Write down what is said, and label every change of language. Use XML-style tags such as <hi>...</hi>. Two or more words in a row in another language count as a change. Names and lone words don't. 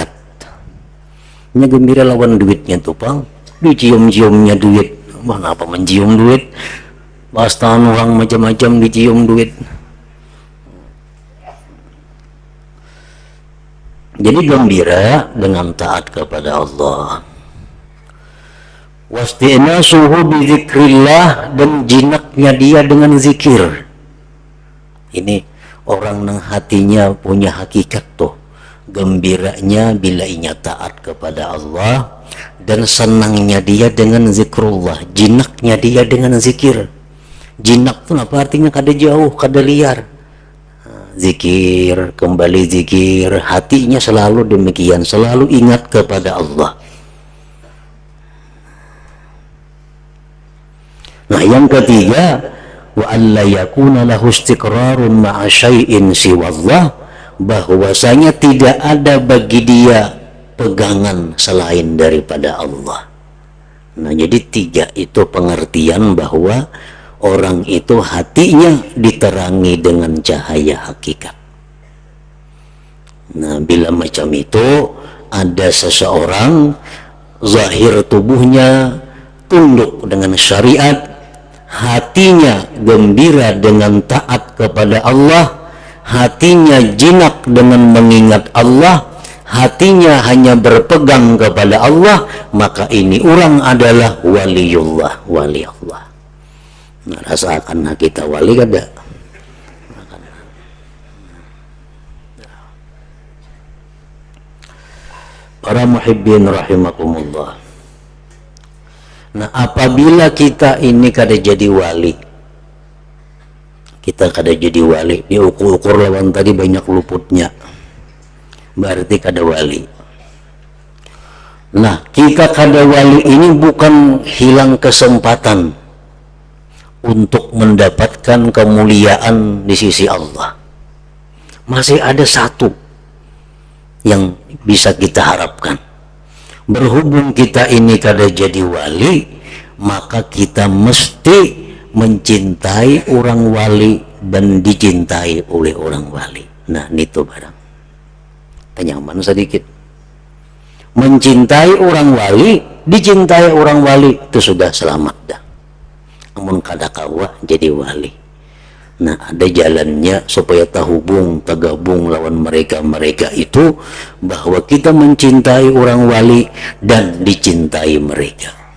<bjn>Nya gembira lawan duitnya tuh, Pang, dicium-ciumnya duit. Mana apa mencium duit? Bastaan orang macam-macam dicium duit.</bjn> <id>Jadi gembira dengan taat kepada Allah.</id> <ar>واستئناسه بذكر الله,</ar> <id>dan jinaknya dia dengan zikir.</id> <bjn>Ini orang yang hatinya punya hakikat tuh, gembiranya bila inya taat kepada Allah, dan senangnya dia dengan zikrullah, jinaknya dia dengan zikir. Jinak tuh apa artinya? Kada jauh, kada liar.</bjn> <id>Zikir, kembali zikir, hatinya selalu demikian, selalu ingat kepada Allah. Nah, yang ketiga,</id> <ar>وألا يكون له استقرار مع شيء سوى الله,</ar> <id>bahwasanya tidak ada bagi dia pegangan selain daripada Allah. Nah, jadi 3 itu pengertian bahwa orang itu hatinya diterangi dengan cahaya hakikat. Nah, bila macam itu, ada seseorang zahir tubuhnya tunduk dengan syariat, hatinya gembira dengan taat kepada Allah, hatinya jinak dengan mengingat Allah, hatinya hanya berpegang kepada Allah, maka ini orang adalah waliullah, wali Allah.</id> <bjn>Nah, rasakan kita wali kada? Para</bjn> <ar>محبين رحمكم الله.</ar> <bjn>Nah, apabila kita ini kada jadi wali, kita kada jadi wali, diukur-ukur lawan tadi banyak luputnya, berarti kada wali. Nah, kita kada wali ini bukan hilang kesempatan untuk mendapatkan kemuliaan di sisi Allah.</bjn> <id>Masih ada satu yang bisa kita harapkan.</id> <bjn>Berhubung kita ini kada jadi wali, maka kita mesti mencintai orang wali dan dicintai oleh orang wali. Nah, itu barang kenyaman sedikit. Mencintai orang wali, dicintai orang wali, itu sudah selamat dah. Amun kada kawa jadi wali. Nah, ada jalannya supaya tergabung lawan mereka itu, bahwa kita mencintai orang wali dan dicintai mereka.</bjn>